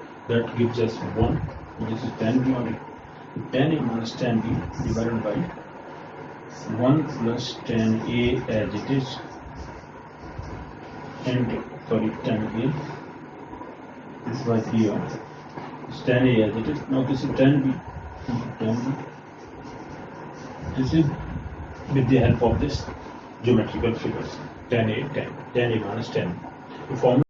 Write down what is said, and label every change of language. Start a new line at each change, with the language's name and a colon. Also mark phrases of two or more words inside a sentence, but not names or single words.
English: That gives us 1. This is tan B only. Tan A minus tan B divided by 1 plus tan A as it is. And sorry, tan A. This was here. It's tan A as it is. Now this is tan B. Tan B. This is with the help of this geometrical figures. Tan A minus tan. The formula